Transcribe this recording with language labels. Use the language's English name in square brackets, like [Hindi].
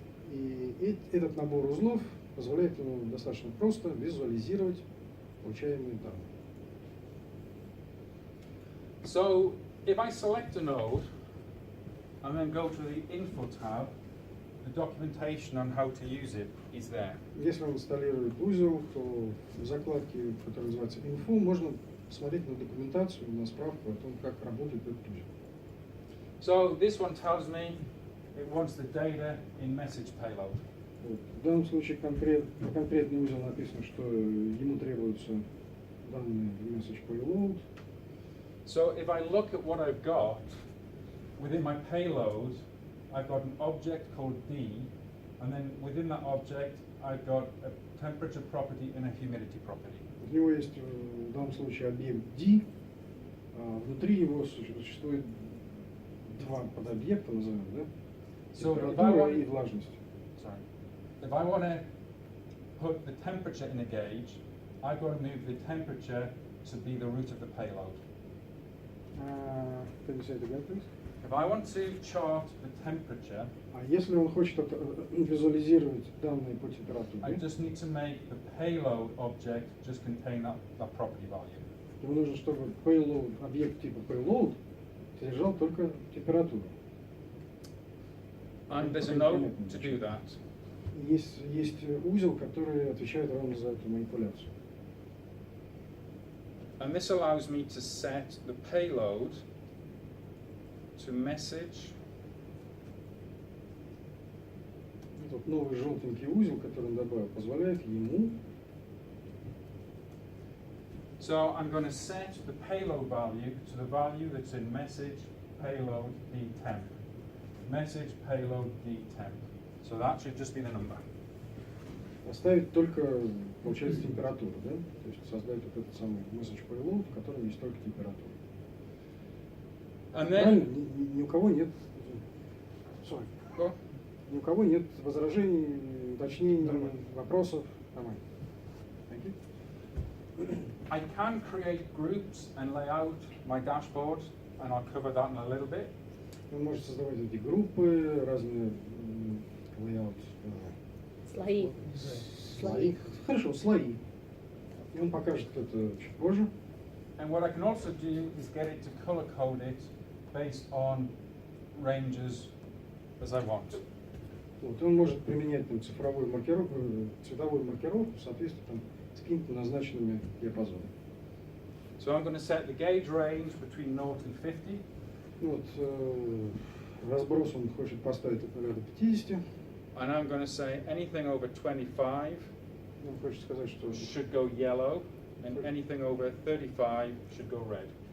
[Russian] И этот набор узлов позволяет ему достаточно просто визуализировать получаемые данные. [English] So if I select a node and then go to the info tab, the documentation on how to use it is there. [Russian] Если он инсталирует узел, то в закладке, которая называется «Инфо», можно посмотреть на документацию, на справку о том, как работает этот узел. [English] So this one tells me it wants the data in message payload. [Russian] Вот. В данном случае конкретный узел написано, что ему требуются данные в message payload. [English] So if I look at what I've got, within my payload, I've got an object called D, and then within that object, I've got a temperature property and a humidity property. [Russian] У него есть в данном случае объект D, а внутри его существует два подобъекта, назовем, да? [English] So if I [Russian] Температура [English] want, [Russian] и влажность. [English] sorry, if I want to put the temperature in a gauge, I've got to move the temperature to be the root of the payload. Can you say it again, please? If I want to chart the temperature, [Russian] А если он хочет визуализировать данные по [English] I [Russian] температуре, [English] just need to make the payload object just contain that property value. [Russian] ему нужно, чтобы payload, объект типа payload содержал только температуру. [English] And there's a node to do that. [Russian] Есть узел, который отвечает ровно за эту манипуляцию. [English] And this allows me to set the payload to message. [Russian] Этот новый желтенький узел, который он добавил, позволяет ему [English] So I'm going to set the payload value to the value that's in message payload dtemp. Message payload dtemp. So that should just be the number. [Russian] Оставить только, получается, температуру, да? То есть создать вот этот самый message payload, в котором есть только температура. [English] And [Russian] Правильно? [English] then, [Russian] Ни у кого нет. [English] Sorry. Go. [Russian] Ни у кого нет возражений, уточнений, вопросов. Нормально. [English] Thank you. I can create groups and lay out my dashboard, and I'll cover that in a little bit. [Russian] Он может создавать эти группы, разные layout, Слои. слои. Хорошо, слои. И он покажет это чуть позже. [English] And what I can also do is get it to color code it based on ranges as I want. [Russian] Вот, он может применять там цифровую маркировку, цветовую маркировку в соответствии там, с какими-то назначенными диапазонами. [English] So I'm going to set the gauge range between 0 and 50. [Russian] Ну вот, разброс он хочет поставить от 0 до 50. [English] And I'm going to say anything over 25 [Russian] Он хочет сказать, что [English] should go yellow, and anything over 35 should go red.